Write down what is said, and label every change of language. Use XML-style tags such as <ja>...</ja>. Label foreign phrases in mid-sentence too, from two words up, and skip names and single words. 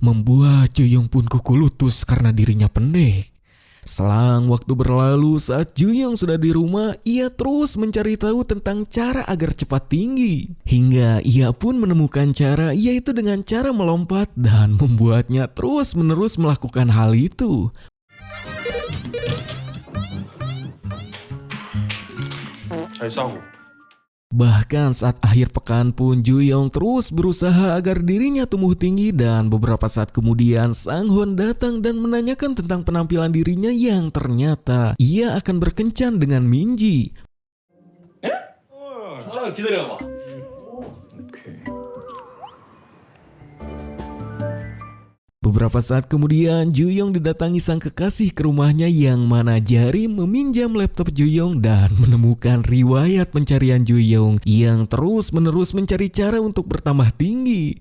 <id>Membuat Juyong pun kuku lutut karena dirinya pendek. Selang waktu berlalu, saat Juyong sudah di rumah, ia terus mencari tahu tentang cara agar cepat tinggi. Hingga ia pun menemukan cara, yaitu dengan cara melompat dan membuatnya terus-menerus melakukan hal itu.</id> <ko>잘 싸고.</ko> <id>Bahkan saat akhir pekan pun Juyong terus berusaha agar dirinya tumbuh tinggi dan beberapa saat kemudian Sang-hwan datang dan menanyakan tentang penampilan dirinya yang ternyata ia akan berkencan dengan Minji.</id> <ko>진짜 기다려봐. 오케이.</ko> <id>Beberapa saat kemudian Juyong didatangi sang kekasih ke rumahnya yang mana Jarim meminjam laptop Juyong dan menemukan riwayat pencarian Juyong yang terus-menerus mencari cara untuk bertambah tinggi.</id>